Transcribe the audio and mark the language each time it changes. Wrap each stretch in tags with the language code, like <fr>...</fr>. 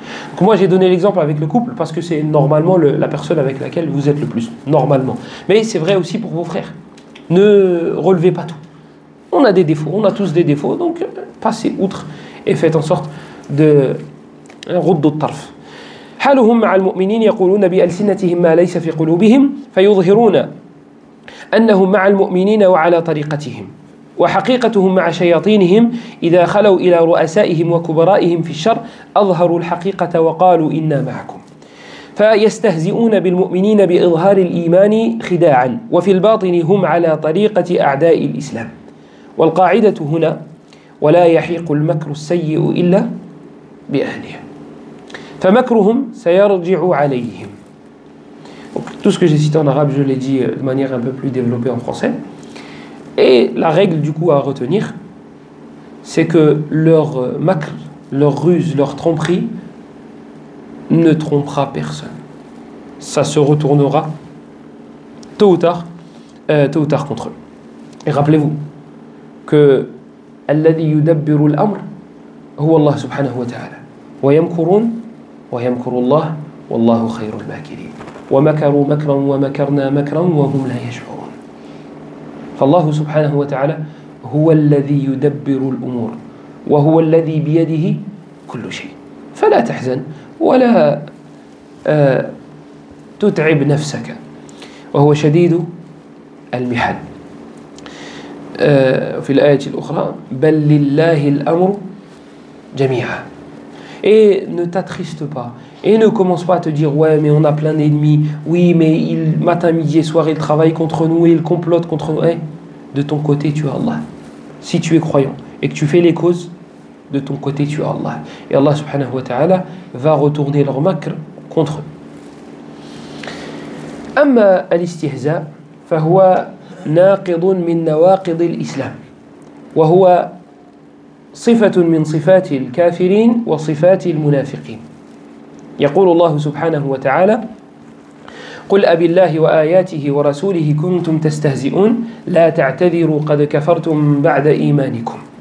<fr>Donc moi j'ai donné l'exemple avec le couple parce que c'est normalement la personne avec laquelle vous êtes le plus, normalement. Mais c'est vrai aussi pour vos frères. Ne relevez pas tout. On a des défauts, on a tous des défauts, donc passez outre et faites en sorte de</fr> <ar>رد الطرف. حالهم مع المؤمنين يقولون بألسنتهم ما ليس في قلوبهم فيظهرون أنهم مع المؤمنين وعلى طريقتهم وحقيقتهم مع شياطينهم إذا خلوا إلى رؤسائهم وكبرائهم في الشر أظهروا الحقيقة وقالوا إنا معكم فيستهزئون بالمؤمنين بإظهار الإيمان خداعا وفي الباطن هم على طريقة أعداء الإسلام والقاعدة هنا ولا يحيق المكر السيء إلا بأهله فمكرهم سيرجع عليهم.</ar> <fr>Tout ce que j'ai cité en arabe, je l'ai dit de manière un peu plus développée en français. Et la règle du coup à retenir, c'est que leur makr, leur ruse, leur tromperie ne trompera personne. Ça se retournera tôt ou tard contre eux. Et rappelez-vous que</fr> <ar>alladhi yudabbiru al-amr huwa Allah subhanahu wa ta'ala wa yamkurun wa yamkuru Allah wallahu khayrul makirin wa makaru makran wa makarna makran wa hum la yash'urun. فالله سبحانه وتعالى هو الذي يدبر الأمور وهو الذي بيده كل شيء فلا تحزن ولا تتعب نفسك وهو شديد المحن. في الآية الأخرى بل لله الأمر جميعا.</ar> <fr>Et ne t'attriste pas. Et ne commence pas à te dire ouais mais on a plein d'ennemis, oui mais matin, midi et soir ils travaillent contre nous et ils complotent contre nous. Hey, de ton côté tu as Allah. Si tu es croyant et que tu fais les causes, de ton côté tu as Allah. Et Allah subhanahu wa ta'ala va retourner leur makr contre eux.</fr> <ar>أما الاستهزاء فهو ناقض من نواقض الإسلام وهو صفة من صفات الكافرين وصفات المنافقين. يقول الله سبحانه وتعالى قل أبي الله وآياته ورسوله كنتم تستهزئون لا تعتذروا قد كفرتم بعد إيمانكم.</ar>